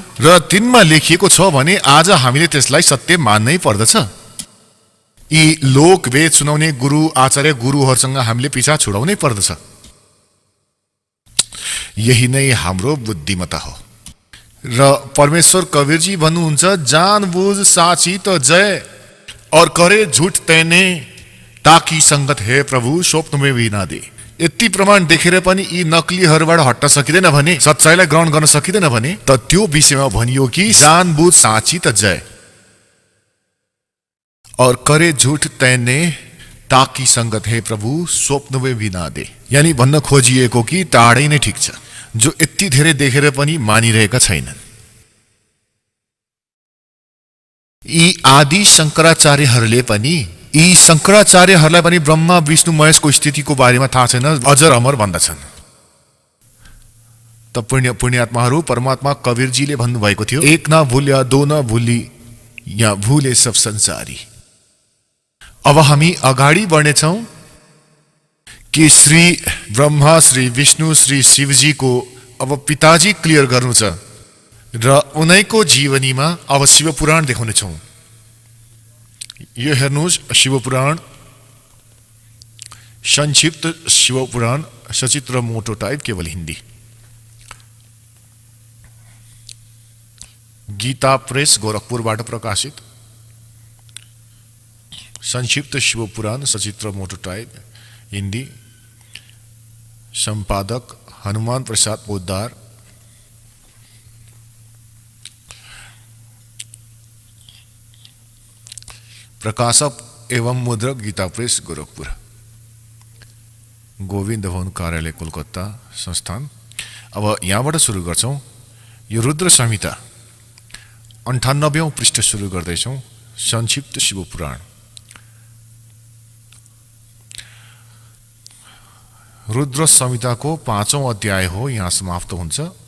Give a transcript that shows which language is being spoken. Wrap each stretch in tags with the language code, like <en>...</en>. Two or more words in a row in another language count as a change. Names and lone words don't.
<ne>र तिनमा लेखिएको छ भने आज हामीले त्यसलाई सत्य मान्नै पर्दछ। यी लोक वेद सुनाउने गुरु आचार्य गुरुहरूसँग हामीले पिछा छुडाउनै पर्दछ। यही नै हाम्रो बुद्धिमत्ता हो। र परमेश्वर कवीरजी भन्नुहुन्छ,</ne> <hi>जान बुझ साची त जय, और करे झुट तैने ताकि संगत हे प्रभु स्वप्नमै भी नदे।</hi> <ne>यति प्रमाण देखेर पनि यी नक्लीहरूबाट हट्न सकिँदैन भने, सच्चाइलाई ग्रहण गर्न सकिँदैन भने त त्यो विषयमा भनियो कि</ne> <hi>जानबुझ साँची त जय। और करे झुट तैने ताकि संगत हे प्रभु स्वप्नमै भी नदे।</hi> <ne>यानी भन्न खोजिएको कि टाढै नै ठिक छ, जो यति धेरै देखेर पनि मानिरहेका छैनन्। यी आदि शंकराचार्यहरूले पनि ब्रह्मा विष्णु महेशको स्थितिको बारेमा थाहा छैन, अजर अमर भन्दछन्। त पुण्यात्माहरू, परमात्मा कबीरजीले भन्नुभएको थियो,</ne> <hi>एक ना भूल्या दो ना भूली या भूले सब संसारी।</hi> <ne>अब हामी अगाडि बढ्नेछौँ कि श्री ब्रह्मा, श्री विष्णु, श्री शिवजीको अब पिताजी क्लियर गर्नु छ र उनैको जीवनीमा अब शिवपुराण देखाउनेछौँ। यो हेर्नुहोस्, शिवपुराण, संक्षिप्त शिवपुराण, सचित्र मोटो टाइप, केवल हिन्दी। गीता प्रेस गोरखपुरबाट प्रकाशित संक्षिप्त शिवपुराण, सचित्र मोटो टाइप, हिन्दी। संपादक हनुमान प्रसाद पोद्दार। प्रकाशक एवं मुद्रक गीता प्रेस गोरखपुर, गोविन्द भवन कार्यालय कोलकाता संस्थान। अब यहाँबाट सुरु गर्छौँ। यो रुद्र संहिता 98औं पृष्ठ सुरु गर्दैछौँ। संक्षिप्त शिवपुराण। रुद्र संहिताको 5औं अध्याय हो, यहाँ समाप्त हुन्छ।</ne>